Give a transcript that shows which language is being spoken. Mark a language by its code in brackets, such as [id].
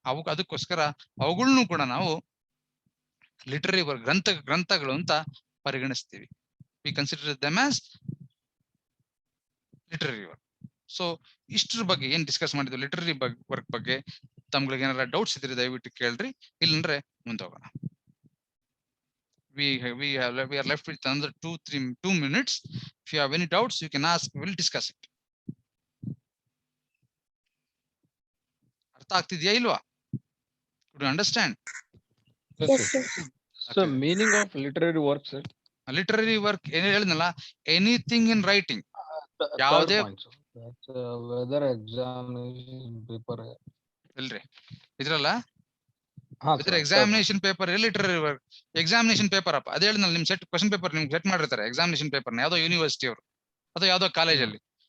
[kn] ಅದಕ್ಕೋಸ್ಕರ ಅವುಗಳನ್ನು ಕೂಡ ನಾವು ಲಿಟರರಿ ವರ್ಕ್, ಗ್ರಂಥಗಳು ಅಂತ ಪರಿಗಣಿಸ್ತೀವಿ. [en] We consider them as literary work. [kn] So ಇಷ್ಟ್ರ ಬಗ್ಗೆ ಏನ್ ಡಿಸ್ಕಸ್ ಮಾಡಿದ್ವಿ ಲಿಟರರಿ ವರ್ಕ್ ಬಗ್ಗೆ, ತಮ್ಗಳಿಗೆ ಏನಾರ ಡೌಟ್ಸ್ ಇದ್ರೆ ದಯವಿಟ್ಟು ಕೇಳ್ರಿ, ಇಲ್ಲಂದ್ರೆ ಮುಂದೆ ಹೋಗೋಣ. [en] we are left with another 2 minutes. If you have any doubts you can ask, we will discuss it. [kn] ಅರ್ಥ ಆಗ್ತಿದ್ಯಾ ಇಲ್ವಾ? [en] Could you understand? Yes, sir. So meaning of literary work, sir. [kn] Literary work ಏನ್ ಹೇಳಿದ್ನಲ್ಲ, [en] Anything in writing. [kn] ಯಾವುದೇ [en] whether examination paper [kn] ಇಲ್ರಿ ಇದ್ರಲ್ಲ, ha ಇದ್ರ examination paper literary work. Examination paper ಅಪ್ಪ ಅದೇ ಹೇಳಿದ್ನಲ್ಲ, ನಿಮ್ ಸೆಟ್ ಕ್ವಶನ್ ಪೇಪರ್ ನಿಮ್ಗೆ ಸೆಟ್ ಮಾಡಿರ್ತಾರೆ ಎಕ್ಸಾಮಿನೇಷನ್ ಪೇಪರ್ನ, ಯಾವ್ದೋ ಯೂನಿವರ್ಸಿಟಿ ಅವರು ಅಥವಾ ಯಾವ್ದೋ ಕಾಲೇಜಲ್ಲಿ.